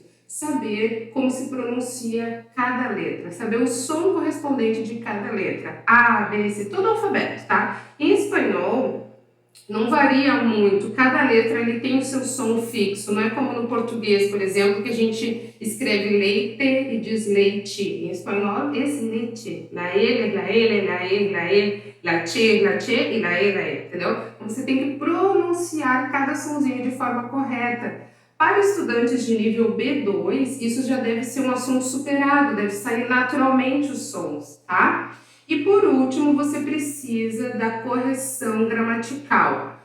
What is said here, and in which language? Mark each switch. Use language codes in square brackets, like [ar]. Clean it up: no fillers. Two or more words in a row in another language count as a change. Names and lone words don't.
[pt] Saber como se pronuncia cada letra, saber o som correspondente de cada letra. A, B, C, todo o alfabeto, tá? Em espanhol, não varia muito, cada letra ele tem o seu som fixo, não é como no português, por exemplo, que a gente escreve leite e diz leite. Em espanhol, esse leite, [es] la L, la L, la E, la E, la che e la E, [pt] entendeu? Então você tem que pronunciar cada sonzinho de forma correta. Para estudantes de nível B2, isso já deve ser um assunto superado, deve sair naturalmente os sons, tá? E por último, você precisa da correção gramatical.